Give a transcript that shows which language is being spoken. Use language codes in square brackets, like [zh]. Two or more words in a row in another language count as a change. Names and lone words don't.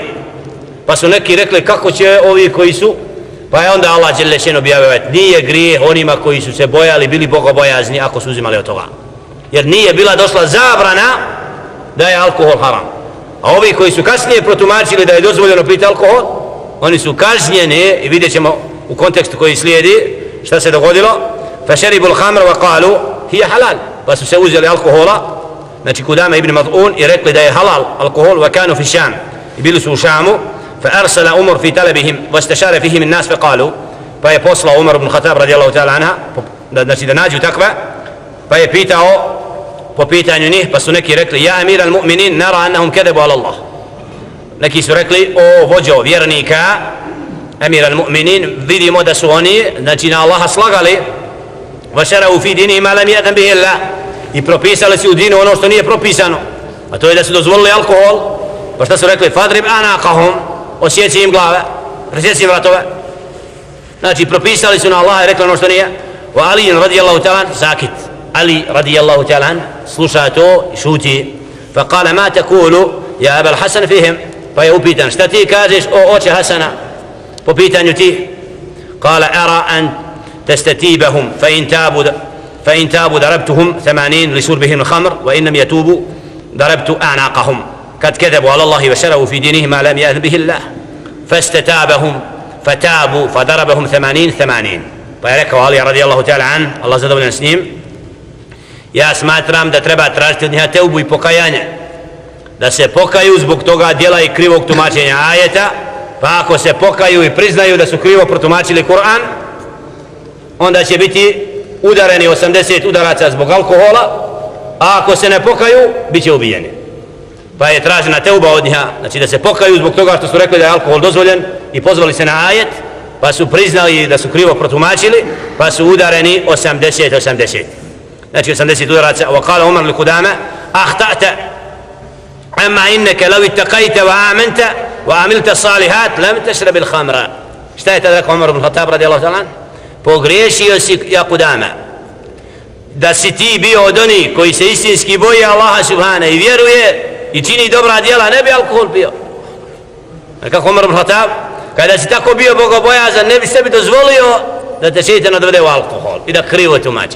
[bs] Pa su neki rekli kako će ovi koji su, pa je onda Allah [ar] جل شأنه [bs] objavio, nije grijeh onima koji su se bojali, bili bogobojazni ako su uzimali od toga. Jer nije bila došla zabrana da je alkohol haram. A ovi koji su kasnije protumačili da je dozvoljeno piti alkohol, oni su kažnjeni i vidjet ćemo u kontekstu koji slijedi šta se dogodilo. [ar] فشربوا الخمر وقالوا هي حلال, [bs] pa su se uzeli alkohola, znači Kudama ibn Mad'un, i rekli da je halal alkohol, [ar] وكانوا في الشام, [bs] i bili su u Šamu. [ar] فأرسل عمر في طلبهم واستشار فيهم الناس فقالوا, [bs] pa je poslao Umar ibn Khattab [ar] رضي الله تعالى عنها, [bs] znači da nađu takva, pa je pitao po pitanju njih, pa su neki rekli [ar] يا أمير المؤمنين نرى أنهم كذبوا على الله. [bs] Neki su rekli o vođo vjernika [ar] أمير المؤمنين, [bs] vidimo da su oni znači na Allaha slagali, [ar] وشرعوا في الدين ما لم يأذن به الله, [bs] i propisali su u dinu ono što nije propisano, a to je da su dozvolili alkohol. Pa šta su rekli? [ar] فاضرب أعناقهم, [bs] osjeci im glave, presjeci im vratove. Znači propisali su na Allaha i rekli ono što nije. [ar] وعلي رضي الله تعالى ساكت, [bs] Ali [ar] رضي الله تعالى [bs] sluša to i šuti. [ar] فقال ما تقول يا أبا الحسن فيهم, [bs] pa je upitan šta ti kažeš o oče Hasana po pitanju ti. [ar] قال أرى أن تستتيبهم فإن تابوا ضربتهم 80 لشربهم الخمر وإن لم يتوبوا ضربت أعناقهم قد كذبوا على الله وشرعوا في دينهم ما لم يأذن به الله فاستتابهم فتابوا فضربهم 80. [bs] Pa je rekao Ali [ar] رضي الله تعالى عن, [bs] Allah zadovoljan s njim, ja smatram da treba tražiti od njega teubu i pokajanje, da se pokaju zbog toga djela i krivog tumačenja ajeta, pa ako se pokaju i priznaju da su krivo protumačili Kur'an, onda će biti udareni 80 udaraca zbog alkohola, a ako se ne pokaju, bit će ubijeni. Pa je tražena teuba od njega, znači da se pokaju zbog toga što su rekli da je alkohol dozvoljen i pozvali se na ajet, pa su priznali da su krivo protumačili, pa su udareni 80. Znači 80 udaraca. [ar] وقال عمر لقدامة أخطأت أما إنك لو اتقيت وآمنت وعملت الصالحات لم تشرب الخمر. [bs] Šta je tada rekao Umar ibn Khattab [ar] رضي الله تعالى? [bs] Pogriješio si ja Kudama, da si ti bio od onih koji se istinski boje Allaha subhana i vjeruje i čini dobra djela, ne bi alkohol pio. Kako Umar ibn Khattab, kada si tako bio bogobojazan, ne bi sebi dozvolio da te šeitan odvede u alkohol i da krivo tumačiš.